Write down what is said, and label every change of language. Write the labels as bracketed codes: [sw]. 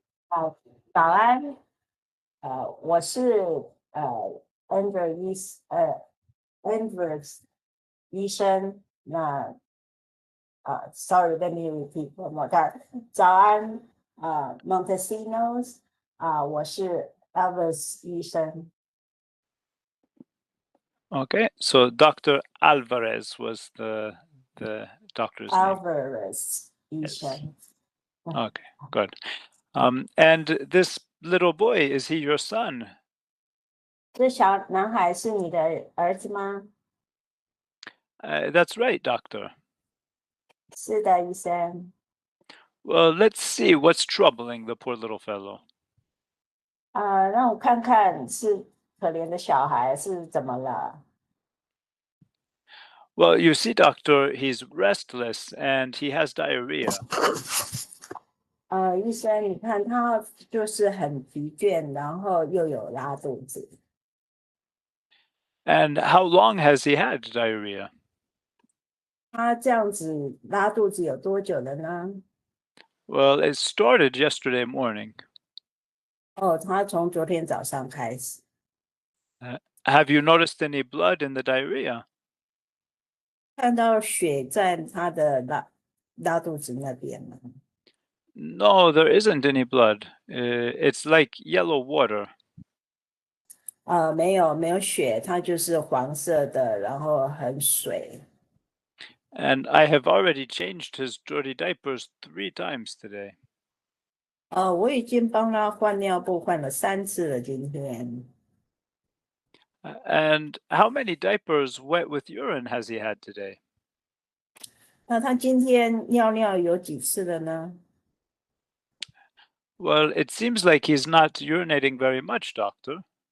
[zh] 早安，我是Andrew Andrew 医生。 [en] 那sorry, let me repeat one more time. [zh] 早安，Montesinos，我是 Elvis 医生。 [en] Okay, so Dr. Alvarez was the doctor's name. [zh] Alvarez 医 [en] Yes. [zh] 生。 [en] Okay, good. And this little boy, is he your son? [zh] 这小男孩是你的儿子吗？ [en] That's right, doctor. [zh] 是的，医生。 [en] Well, let's see what's troubling the poor little fellow. [zh] 让我看看是可怜的小孩是怎么了。 [en] Well, you see, doctor, he's restless and he has diarrhea. [zh] 医生，你看他就是很疲倦，然后又有拉肚子。 [en] And how long has he had diarrhea? [zh] 他这样子拉肚子有多久了呢？ [en] Well, it started yesterday morning. [zh] 他从昨天早上开始。 [en] Have you noticed any blood in the diarrhea? [zh] 看到血在他的拉肚子那边了。 [en] No, there isn't any blood. It's like yellow water. [zh] 没有血，它就是黄色的，然后很水。 [en] And I have already changed his dirty diapers 3 times today. [zh] 我已经帮他换尿布换了3次了，今天。 [en] And how many diapers wet with urine has he had today? [zh] 那他今天尿有几次了呢？ [en] Well, it seems like he's not urinating very much, doctor.